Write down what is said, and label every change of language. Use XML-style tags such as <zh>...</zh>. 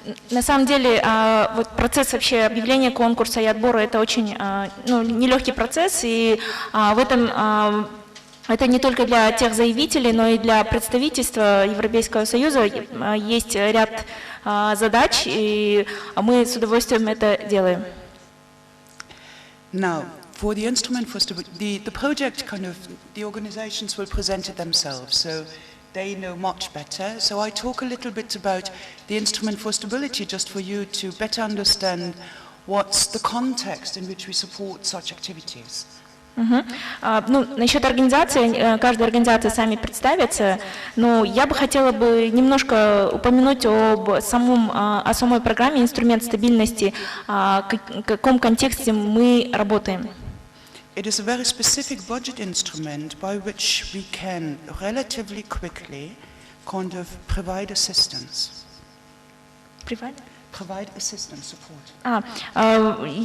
<ru>На самом деле, вот процесс вообще объявления конкурса и отбора — это очень нелегкий процесс, и в этом это не только для тех заявителей, но и для представительства Европейского Союза есть ряд задач, и мы с удовольствием это делаем.</ru> <en>Now, for the instrument for stability, the project the organizations will present it themselves, so they know much better. So I talk a little bit about the instrument for stability, just for you to better understand what's the context in which we support such activities.</en> <ru>Насчет организации, каждая организация сами представится, но я бы хотела немножко упомянуть о самой программе «Инструмент стабильности», в каком контексте мы работаем.</ru> <en>It is a very specific budget instrument by which we can relatively quickly provide assistance. Provide assistance, support.</en>